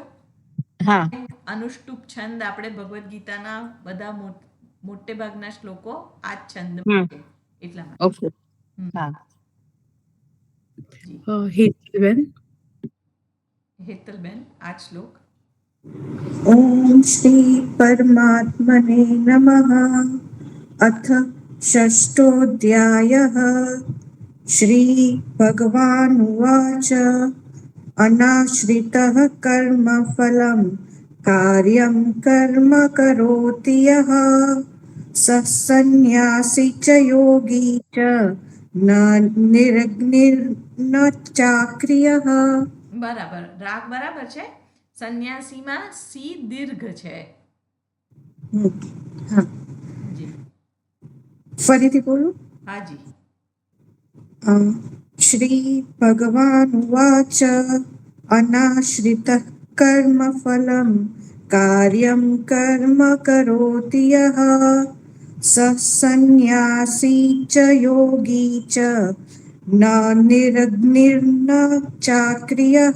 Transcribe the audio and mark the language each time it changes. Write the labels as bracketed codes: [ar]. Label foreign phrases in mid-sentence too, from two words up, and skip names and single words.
[gu] હા અનુષ્ટુપ છંદ આપણે ભગવદ્ ગીતાના બધા મોટે ભાગના શ્લોકો આ જ છંદ છે એટલા માટે. ઓકે. હા જી. હેતલબેન. હેતલબેન આ જ શ્લોક. [sa] ॐ श्री परमात्मने नमः. अथ षष्ठोऽध्यायः. श्रीभगवानुवाच अनाश्रितः कर्मफलं कार्यं कर्म करोति यः स संन्यासी च योगी च न निरग्निर्न चाक्रियः. [gu] બરાબર, રાગ બરાબર છે. સંન્યાસીમાં સી દીર્ઘ છે. હા, જી. ફરીથી બોલું. હાજી. [sa] શ્રી ભગવાનુવાચ અનાશ્રિતઃ કર્મફलं કાર્યં કર્મ કરોતિ યઃ સ સંન્યાસી ચ યોગી ચ ન નિરગ્નિર્ન ચાક્રિયઃ.